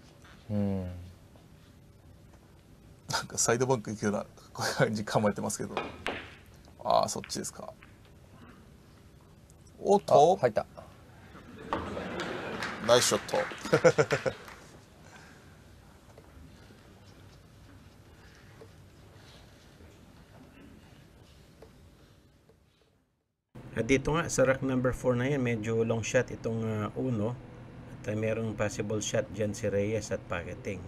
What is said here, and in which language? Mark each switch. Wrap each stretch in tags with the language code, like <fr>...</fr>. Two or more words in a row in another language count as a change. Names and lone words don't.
<ja>なんかサイドバンク行くようなこういう感じ構えてますけど。ああ、そっちですか。おっと、入った。ナイスショット。</ja> <tl>At dito nga sa</tl> <en>rack number</en> <tl>4 na yan, medyo</tl> <en>long shot</en> <tl>itong Uno. At merong</tl> <en>possible shot</en> <tl>dyan si Reyes at pocketing.</tl>